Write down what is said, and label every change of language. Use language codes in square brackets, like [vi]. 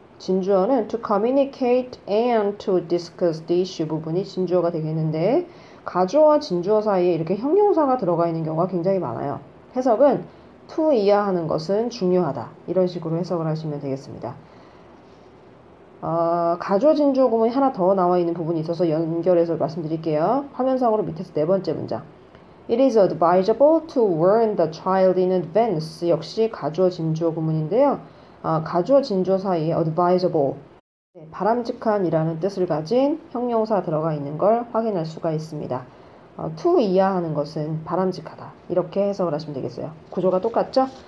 [ko] 진주어는 [en] to communicate and to discuss the issue [ko] 부분이 진주어가 되겠는데 가주어와 진주어 사이에 이렇게 형용사가 들어가 있는 경우가 굉장히 많아요. 해석은 to 이하하는 것은 중요하다. 이런 식으로 해석을 하시면 되겠습니다. 가주어 진주어 구문이 하나 더 나와 있는 부분이 있어서 연결해서 말씀드릴게요. 화면상으로 밑에서 네 번째 문장. [en] It is advisable to warn the child in advance. [ko] 역시 가주어 진주어 구문인데요. 가주어 진주어 사이에 advisable, 바람직한이라는 뜻을 가진 형용사 들어가 있는 걸 확인할 수가 있습니다. to 이하하는 것은 바람직하다. 이렇게 해석을 하시면 되겠어요. 구조가 똑같죠?